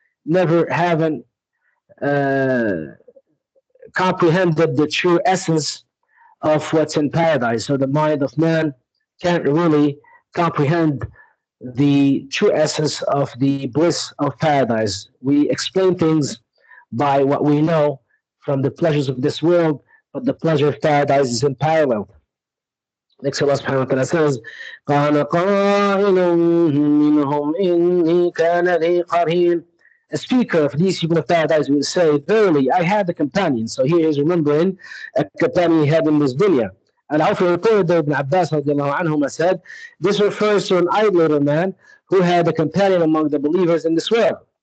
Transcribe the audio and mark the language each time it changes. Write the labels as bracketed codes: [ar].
[en] Never haven't comprehended the true essence of what's in paradise. So the mind of man can't really comprehend the true essence of the bliss of paradise. We explain things by what we know from the pleasures of this world, but the pleasure of paradise is unparalleled. Next, Allah subhanahu wa ta'ala says, [ar] قَالَ قَائِلٌ مِّنْهُمْ إِنِّي كَانَ لِي قَرِينٌ. [en] A speaker of these people of paradise will say, verily, I had a companion. So here he's remembering a companion he had in this dunya. And also reported that Ibn Abbas radiallahu anhuma said, this refers to an idolater man who had a companion among the believers in this world.